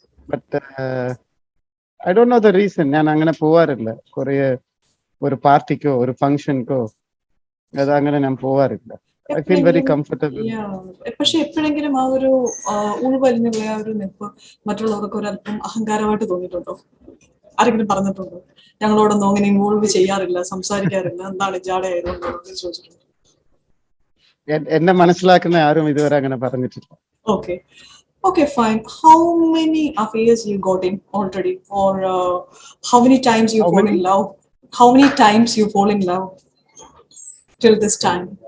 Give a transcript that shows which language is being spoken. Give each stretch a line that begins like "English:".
English: But I don't know the reason.
Malayalam: ഞാൻ അങ്ങനെ പോവാറില്ല. കുറേ ഒരു പാർട്ടിക്കോ ഒരു ഫംഗ്ഷൻക്കോ അതങ്ങനെ ഞാൻ പോവാറില്ല.
English: I feel very comfortable.
Malayalam: പക്ഷെ എപ്പോഴെങ്കിലും ആ ഒരു ഉൾവലിഞ്ഞ ആ ഒരു നിപ്പ് മറ്റുള്ളവർക്ക് ഒരല്പം അഹങ്കാരമായിട്ട് തോന്നിയിട്ടുണ്ടോ? ആരെങ്കിലും പറഞ്ഞിട്ടുണ്ടോ ഞങ്ങളോടൊന്നും അങ്ങനെ ഇൻവോൾവ് ചെയ്യാറില്ല, സംസാരിക്കാറില്ല, എന്താണ് ജാടയായതുകൊണ്ടോ ചോദിച്ചിട്ടുണ്ടോ? എന്നെ മനസ്സിലാക്കുന്ന ആരും ഇതുവരെ അങ്ങനെ പറഞ്ഞിട്ടില്ല.
English: Okay, fine. How many affairs you got in already, or how many times you fall in love? How many times you fall in love till this time?